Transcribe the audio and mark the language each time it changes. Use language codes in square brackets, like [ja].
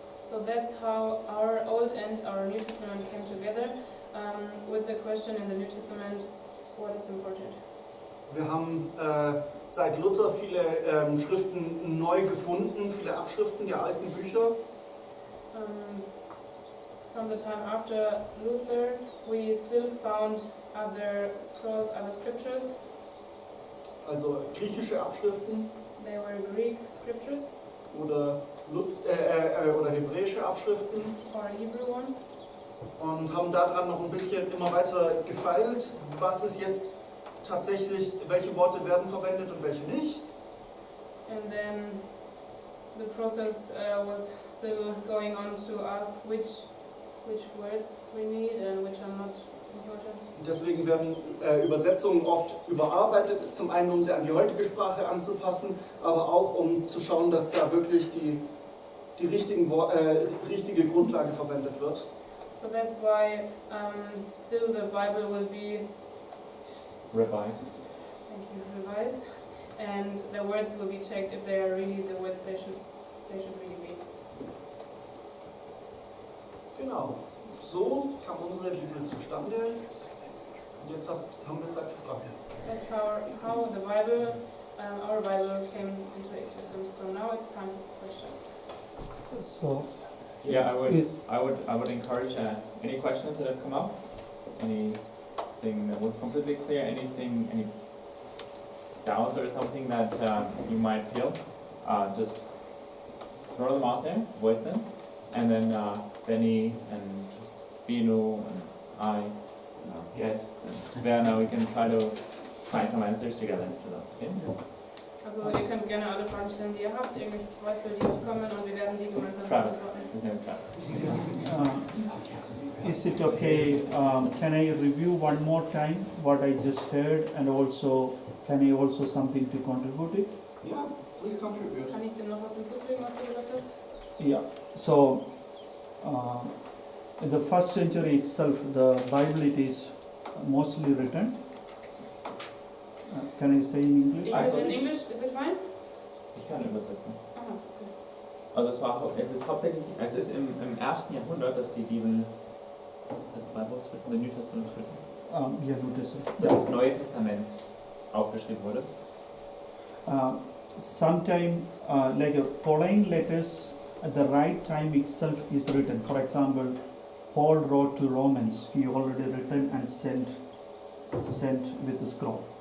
[en] So that's how our Old and our New Testament came together with the question in the New Testament, what is important? [de] Wir haben seit Luther viele Schriften neu gefunden, viele Abschriften der alten Bücher. [en] From the time after Luther, we still found other scrolls, other scriptures. [de] Also griechische Abschriften. [en] They were Greek scriptures. [de] Oder hebräische Abschriften. [en] Or Hebrew ones. [de] Und haben daran noch ein bisschen immer weiter gefeilt, was ist jetzt tatsächlich, welche Worte werden verwendet und welche nicht. [en] And then the process was still going on to ask which words we need and which are not important. [de] Deswegen werden Übersetzungen oft überarbeitet, zum einen um sie an die heutige Sprache anzupassen, aber auch um zu schauen, dass da wirklich die richtige Grundlage verwendet wird. [en] So that's why still the Bible will be Revised. revised, and the words will be checked if they are really the words they should really be. [de] Genau. So kam unsere Bibel zustande. Und jetzt haben wir Zeit für Fragen. [en] That's how the Bible, our Bible came into existence. So now it's time for questions. So, Yeah, it's- I would encourage any questions that have come up, anything that was completely clear, any doubts or something that you might feel, just throw them out there, voice them, and then Benny and Binu and I, guests and Werner, we can try to find some answers together to those. Okay? [de] Also ihr könnt gerne alle Fragen stellen, die ihr habt, irgendwelche Zweifel, die aufkommen, und wir werden die gemeinsam [en] Travis, [de] beantworten. [en] his name is Travis. is it okay? Can I review one more time what I just heard, and also can I also something to contribute it? Ja, please contribute. [de] Kann ich dem noch was hinzufügen, was du gesagt hast? [en] Yeah. So, in the first century itself, the Bible it is mostly written. Can I say in English? Is [de] Also [en] it in [de] ich- [en] English? Is it fine? [de] Ich kann übersetzen. Aha, okay. Also es ist hauptsächlich, es ist im 1. Jahrhundert, dass die Bibel, [en] the Bible was written, the New Testament was written, Yeah, notice it. [de] dass das Neue Testament aufgeschrieben wurde. [en] Sometime like Pauline letters at the right time itself is written. For example, Paul wrote to Romans. He already written and sent with the scroll.